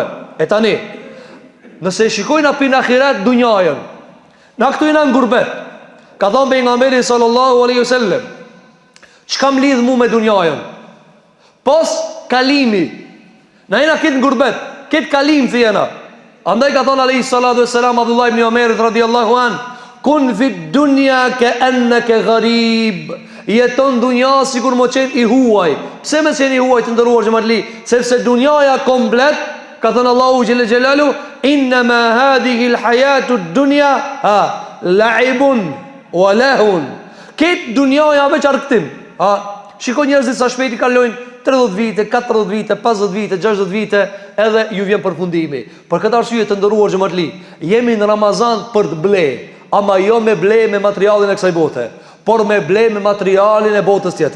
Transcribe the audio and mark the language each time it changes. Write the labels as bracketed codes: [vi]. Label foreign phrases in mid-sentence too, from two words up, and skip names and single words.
[sq] E tani, nëse e shikojna pin ahiret dunjajën, na këtu jena në gurbet. Ka thonë pejgamberi [ar] صلى الله عليه وسلم, [sq] çka më lidh mu me dunjajën? Pos kalimi. Na jena këtë në gurbet, këtë kalim thjena. Andaj ka thonë [ar] عليه الصلاة والسلام عبد الله بن عمر رضي الله عن كن في الدنيا كأنك غريب. [sq] Jeton dunja sikur mo qenë i huaj. Pse me qenë i huaj të ndëruar xhamatli? Sepse dunjaja komplet, ka thënë Allahu [ar] جل جلاله, إنما هذه الحياة الدنيا لعب ولهو. [sq] Këtë dunjaja veç argëtim. Shikoj njerëzit sa shpejt i kalojnë 30 vite, 40 vite, 50 vite, 60 vite, edhe ju vjen përfundimi. Për këtë arsye të ndëruar xhamatli, jemi në Ramazan për të ble, ama jo me ble me materialin e kësaj bote, por me ble me materialin e botës tjetër.